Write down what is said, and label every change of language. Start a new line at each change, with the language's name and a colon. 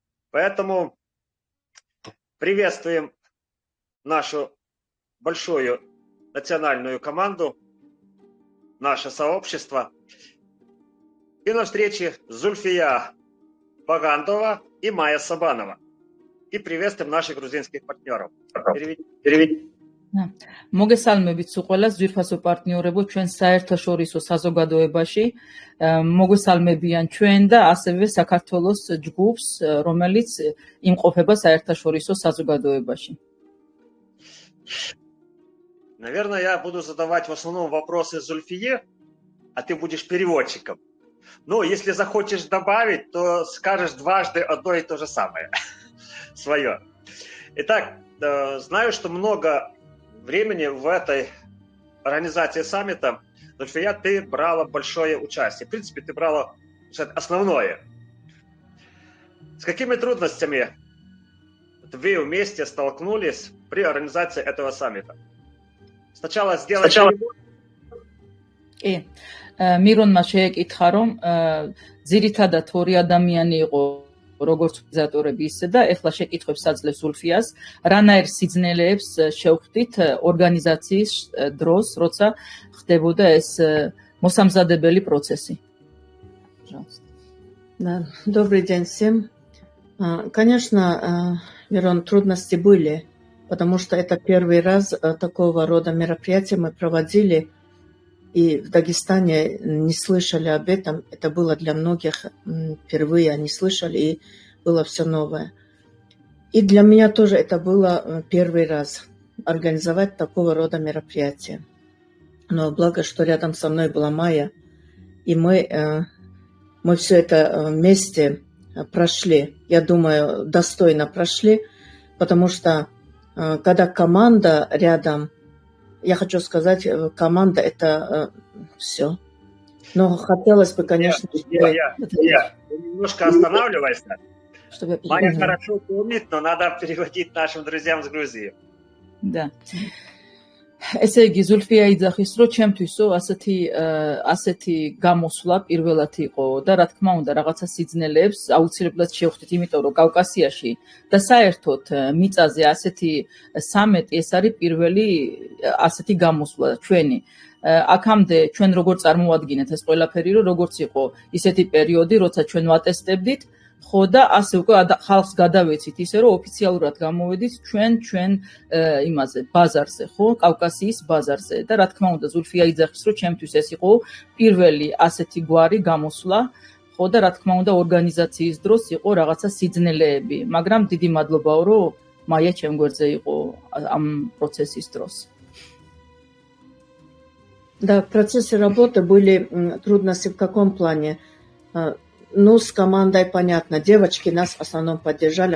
Russian: Поэтому приветствуем нашу большую национальную команду, наше сообщество. И на встрече Зульфия Багандова и Майя Сабанова. И приветствуем наших грузинских партнеров. Переведи.
Georgian: მოგესალმებით სულ ძვირფასო პარტნიორებო ჩვენ საერთაშორისო საზოგადოებაში მოგესალმებიან ჩვენ და ასევე საქართველოს ჯგუფს რომელიც იმყოფება საერთაშორისო საზოგადოებაში.
Russian: Наверное, я буду задавать в основном вопросы Зульфие, а ты будешь переводчиком. Ну, если захочешь добавить, то скажешь дважды одно и то же самое. Свое. Итак, знаю, что много времени в этой организации саммита, Зульфия, ты брала большое участие. В принципе, ты брала основное. С какими трудностями вы вместе столкнулись при организации этого саммита? Сначала сделать...
Georgian: მირონმა შეეკითხა, რომ ძირითადად ორი ადამიანი იყო როგორც ორგანიზატორები ისე და ეხლა შეკითხვებს აძლევს ზულფიას, რანაირ სიძნელეებს შევხვდით ორგანიზაციის დროს, როცა ხდებოდა ეს მოსამზადებელი процессы.
Russian: Да, добрый день всем. Конечно, Мирон, трудности были, потому что это первый раз такого рода мероприятия мы проводили, и в Дагестане не слышали об этом. Это было для многих впервые, они слышали, и было все новое. И для меня тоже это было первый раз организовать такого рода мероприятие. Но благо, что рядом со мной была Майя, и мы все это вместе прошли. Я думаю, достойно прошли, потому что когда команда рядом, я хочу сказать, команда это все. Но хотелось бы, конечно... Я немножко останавливайся. Майя хорошо помнит, но надо переводить нашим друзьям с Грузии. Да.
Georgian: ესე იგი ზულფია იძახის, რომ ჩემთვისო ასეთი გამოსვლა პირველად იყო და რა თქმა უნდა რაღაცა სიძნელეებს აუცილებლად შევხვდით, იმიტომ რომ კავკასიაში და საერთოდ მიწაზე ასეთი სამეტი ეს არის პირველი ასეთი გამოსვლა ჩვენი. აქამდე ჩვენ როგორ წარმოადგენთ ეს ყველაფერი, რომ როგორც იყო ისეთი პერიოდი, როცა ჩვენ ვატესტებდით, ხო და ასე უკვე ხალხს გადავეცით ისე რომ ოფიციალურად გამოვედით ჩვენ იმაზე ბაზარზე, ხო, კავკასიის ბაზარზე და რა თქმა უნდა ზულფია იძახის, რომ ჩემთვის ეს იყო პირველი ასეთი გვარი გამოსვლა, ხო და რა თქმა უნდა ორგანიზაციის დროს იყო რაღაცა სიძნელეები, მაგრამ დიდი მადლობაო, რომ მაია ჩემ გვერდზე იყო ამ პროცესის დროს.
Russian: Да, в процессе работы были трудности в каком плане? Ну, с командой понятно. Девочки нас в основном поддержали.